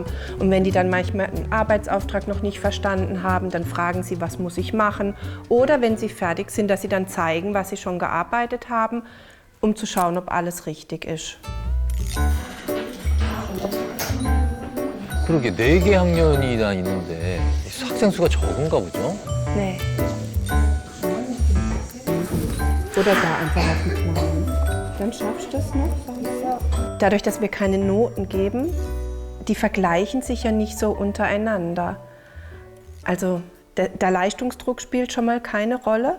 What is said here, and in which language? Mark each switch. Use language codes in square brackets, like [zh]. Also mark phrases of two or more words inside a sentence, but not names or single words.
[de] Und wenn die dann manchmal einen Arbeitsauftrag noch nicht verstanden haben, dann fragen sie, was muss ich machen? Oder wenn sie fertig sind, dass sie dann zeigen, was sie schon gearbeitet haben, um zu schauen, ob alles richtig ist. [ko] 그러게 4개 학년이나 있는데 학생 수가 적은가 보죠? [de] Nee. Oder da einfach auf den Plan. Dann schaffst du das noch? Dadurch, dass wir keine Noten geben, die vergleichen sich ja nicht so untereinander. Also der Leistungsdruck spielt schon mal keine Rolle.